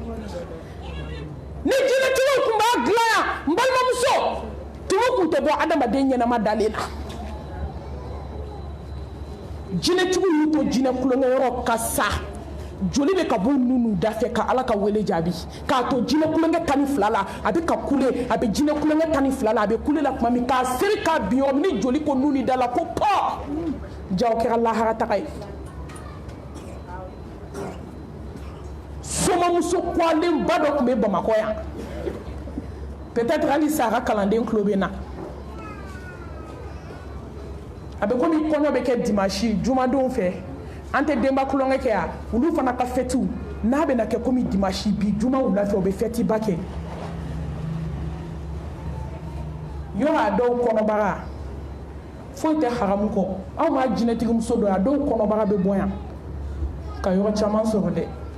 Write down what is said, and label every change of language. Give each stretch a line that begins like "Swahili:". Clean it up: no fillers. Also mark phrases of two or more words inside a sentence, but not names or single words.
Bambara: ni jinɛtigiw tun b'a dilan yan n balimamuso tumu tun tɛ bɔ adamaden ɲɛnama dalen na jinɛtigiw y'u to jinɛ kulonkɛyɔrɔ ka sa joli bɛ ka bɔ nunu da fɛ ka ala ka wele jaabi k'a to jinɛ kulonkɛ 12 la a bɛ ka kule a bɛ jinɛ kulonkɛ 12 la a bɛ kule la tuma min k'a seri k'a bin yɔrɔ min ni joli ko nuni da la ko pɔ jaw kɛra lahara taga ye somamuso kɔlen ba dɔ tun bɛ bamakɔ yan peut-être hali sa a ka kalanden tulo bɛ na a bɛ komi kɔɲɔ bɛ kɛ dimanche jumadenw fɛ an tɛ denba kulonkɛ kɛ yan olu fana ka fɛtiw n'a bɛ na kɛ komi dimanche bi juma wula fɛ u bɛ fɛti ba kɛ yɔrɔ a dɔw kɔnɔbara foyi tɛ haramu kɔ anw ma jinɛtigi muso dɔ a dɔw kɔnɔbara bɛ bɔ yan ka yɔrɔ caman sɔrɔ dɛ